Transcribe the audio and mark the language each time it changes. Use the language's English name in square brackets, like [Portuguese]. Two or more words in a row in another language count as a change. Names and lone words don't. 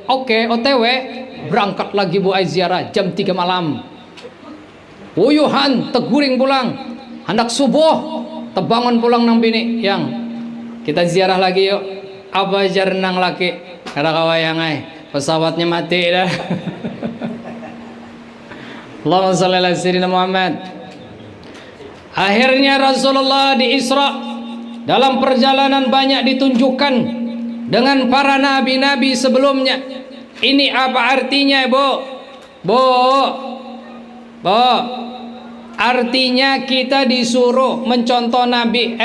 [Banjar] Oke, OTW berangkat lagi bu ai ziarah jam 3 malam. Uyuhan teguring pulang. Hendak subuh tebangun pulang nang bini. Yang kita ziarah lagi yuk. Apa jar nang laki? Kada kawayang ai. Pesawatnya mati dah. [Arabic] اللهم صل على سيدنا محمد. [Indonesian] Akhirnya Rasulullah di Isra, dalam perjalanan banyak ditunjukkan dengan para nabi-nabi sebelumnya. Ini apa artinya, Bu? Bu, artinya kita disuruh mencontoh Nabi.